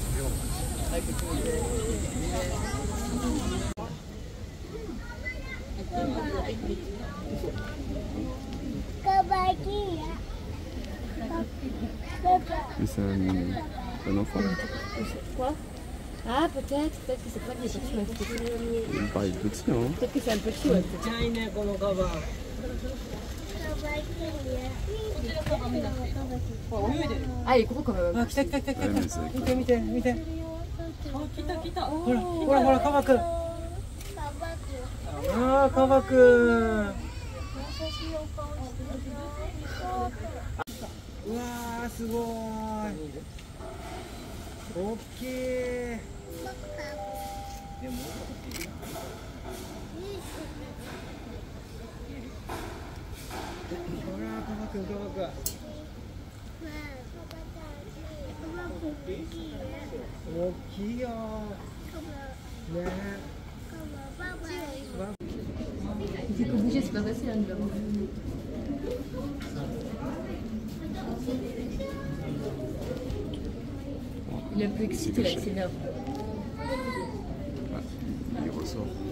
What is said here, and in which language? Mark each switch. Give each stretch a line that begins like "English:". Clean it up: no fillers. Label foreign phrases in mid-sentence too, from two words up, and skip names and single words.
French: C'est un enfant. Quoi? Ah peut-être que c'est pas des petits mais Il me paraît petit hein. peut-être que c'est un petit ouais. Ah il est gros quand même.
Japanese: Ah,来た来た来た来た。
French: Ouais, mais c'est-
Japanese: 見て見て見て。あ、来た来た。ほらほらほらカバくん。ああカバくん。うわーすごい。大きい。ほらカバくんカバくん。大きいよ。ね。
French: Il fait que bouger, c'est pas facile hein, de il est un peu excité là, il s'énerve. Il ressort.